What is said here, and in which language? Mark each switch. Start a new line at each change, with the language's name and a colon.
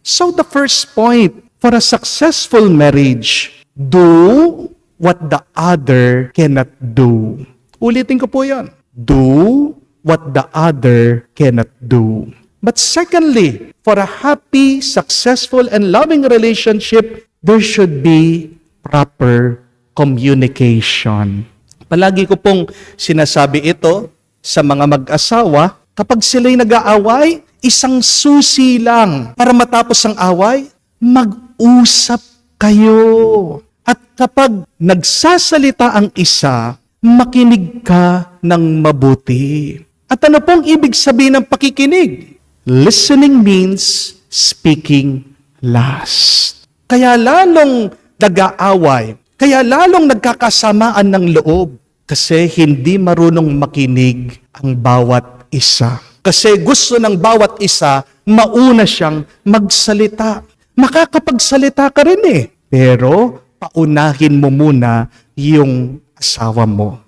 English: So the first point for a successful marriage, do what the other cannot do.
Filipino: Ulitin ko po yan.
English: Do what the other cannot do. But secondly, for a happy, successful, and loving relationship, there should be proper communication.
Filipino: Palagi ko pong sinasabi ito sa mga mag-asawa, kapag sila'y nag-aaway, isang susi lang para matapos ang away, mag-usap kayo. At kapag nagsasalita ang isa, makinig ka ng mabuti. At ano pong ibig sabihin ng pakikinig?
English: Listening means speaking last.
Filipino: Kaya lalong nag-aaway. Kaya lalong nagkakasamaan ng loob kasi hindi marunong makinig ang bawat isa. Kasi gusto ng bawat isa, mauna siyang magsalita. Makakapagsalita ka rin eh. Pero paunahin mo muna yung asawa mo.